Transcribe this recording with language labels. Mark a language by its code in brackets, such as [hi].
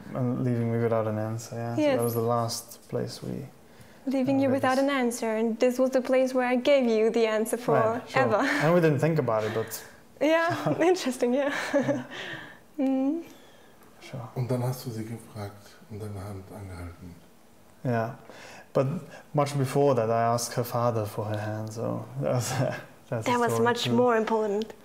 [en] And leaving me without an answer, yeah. Yes. So that was the last place we... Leaving you without an answer, and this was the place where I gave you the answer forever. Right, sure. And we didn't think about it, but... Yeah, interesting, yeah. Sure. [de] Und dann hast du sie gefragt und deine Hand angehalten. [en] Yeah, but much before that I asked her father for her hand, so that's that was much more important.